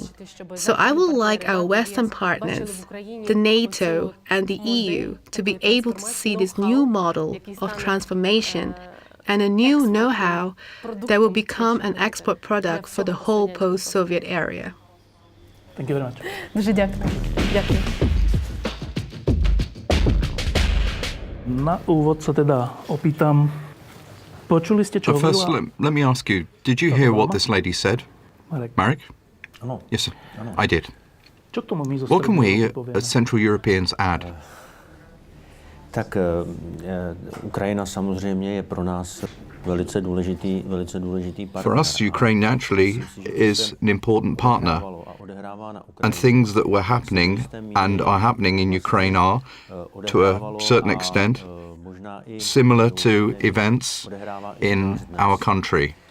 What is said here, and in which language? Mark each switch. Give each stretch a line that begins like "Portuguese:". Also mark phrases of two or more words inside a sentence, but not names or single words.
English: So I would like our Western partners, the NATO and the EU, to be able to see this new model of transformation and a new know-how that will become an export product for the whole post-Soviet area. Thank you very much.
Ukrainian: Дуже дякую. Дякую.
Slovak: Na úvod sa teda opýtam, počuli ste, čo
English: But first,
Slovak: hovorila?
English: let me ask you, did you hear what this lady said? Marek? Yes, sir. I did.
Slovak: Čo k tomu my zo
English: What can we,
Slovak: Strednej Európy
English: as Central Europeans, add?
Czech: Tak Ukrajina samozřejmě je pro nás velice důležitý partner.
English: For us, Ukraine naturally is an important partner. And things that were happening and are happening in Ukraine are, to a certain extent, similar to events in our country.